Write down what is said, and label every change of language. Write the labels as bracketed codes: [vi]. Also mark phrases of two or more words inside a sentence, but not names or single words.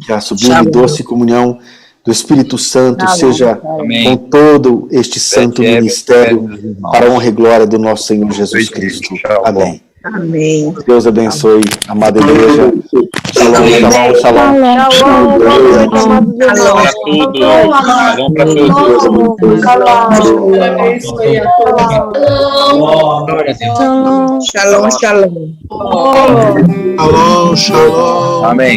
[pt] Que a sublime e doce comunhão do Espírito Santo seja com todo este santo ministério para a honra e glória do nosso Senhor Jesus Cristo. Amém. Amém. Deus abençoe, amada igreja. [he] Shalom, shalom, shalom. [pt] Shalom, boa noite, amados irmãos. Para tudo. Shalom para todos. Deus abençoe a todos. [he] Shalom, shalom. Shalom, shalom. [pt] Amém.